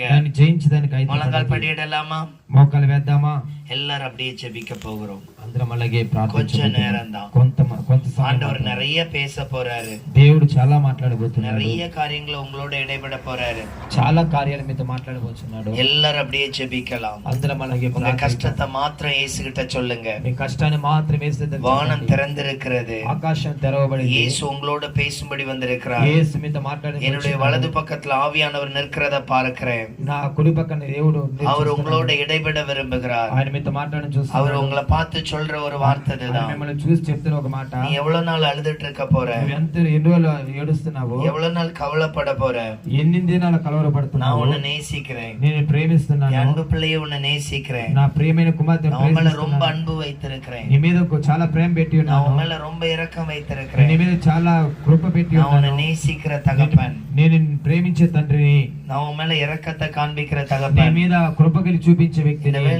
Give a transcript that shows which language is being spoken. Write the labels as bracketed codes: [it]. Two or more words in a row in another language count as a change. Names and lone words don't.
[te] దాన్ని జయించడానికి [ta] முழங்கால் படியிடலாமா? [te] మోకాలు వేద్దామా? [ta] எல்லாரும் அப்படியே ஜெபிக்க போகிறோம். [te] అందరం అలాగే [ta] கொஞ்ச [te] ప్రార్థించబోతున్నాం. [ta] நேரம் தான். [te] కొంత సమయం [ta] ஆண்டவர் [te] మాత్రమే. [ta] நிறைய பேச போறாரு. [te] దేవుడు చాలా మాట్లాడబోతున్నాడు. [ta] நிறைய காரியங்களை உங்களோட இடைபெட போறாரு. [te] చాలా కార్యాల మీతో మాట్లాడబోతున్నాడు. [ta] எல்லாரும் அப்படியே ஜெபிக்கலாம். [te] అందరం అలాగే [ta] உங்க [te] ప్రార్థిద్దాం. [ta] கஷ்டத்தை மாத்திரம் இயேசுகிட்ட சொல்லுங்க. [te] మీ కష్టాన్ని మాత్రం యేసు దగ్గర [ta] வானம் [te] చెప్పండి. [ta] திறந்திருக்கிறது. [te] ఆకాశం తెరవబడింది. [ta] இயேசு உங்களோட பேசும்படி வந்திருக்கிறார். [te] యేసు మీతో మాట్లాడే [ta] என்னுடைய வலது பக்கத்துல ஆவியானவர் நிற்கிறத பார்க்கிறேன். [te] నా కుడి పక్కన దేవుడు [ta] அவர் உங்களோட இடைபெட விரும்புகிறார். [te] ఆయన మీతో మాట్లాడని [ta] அவர் [te] చూస్తున్నాడు. [ta] உங்களை பார்த்து சொல்ற ஒரு வார்த்தை [te] ఆయన [ta] இதுதான். [te] మిమ్మల్ని చూసి చెప్తున్న ఒక మాట, [ta] நீ எவ்வளவு நாள் அழுதுட்டு இருக்க போற? [te] నువ్వు ఎన్ని రోజులు ఏడుస్తున్నావు, [ta] எவ்வளவு நாள் கவலைப்பட போற? [te] ఎన్ని దినాలు [ta] நான் [te] కలవరపడుతున్నావు. [ta] உன்னை நேசிக்கிறேன். [te] నేను [ta] என் [te] ప్రేమిస్తున్నాను, [ta] அன்பு பிள்ளையை உன்னை நேசிக்கிறேன். [te] నా ప్రియమైన కుమార్తె [ta] நான் உன் மேல ரொம்ப அன்பு வைத்திருக்கிறேன். [te] నీ మీద చాలా ప్రేమ పెట్టి [ta] நான் [te] ఉన్నాను, [ta] உன் மேல ரொம்ப இரக்கம் வைத்திருக்கிறேன். [te] నీ మీద చాలా కృప పెట్టి [ta] நான் உன்னை [te] ఉన్నాను. [ta] நேசிக்கிற தகப்பன். [te] నేను నిన్ను ప్రేమించే తండ్రిని, [ta] நான் உன் மேல இரக்கத்தை காண்பிக்கிற [te] నీ [ta] தகப்பன். [te] మీద కృప కలిగి చూపించే [ta] இந்த [te] వ్యక్తిని. [ta] வேளை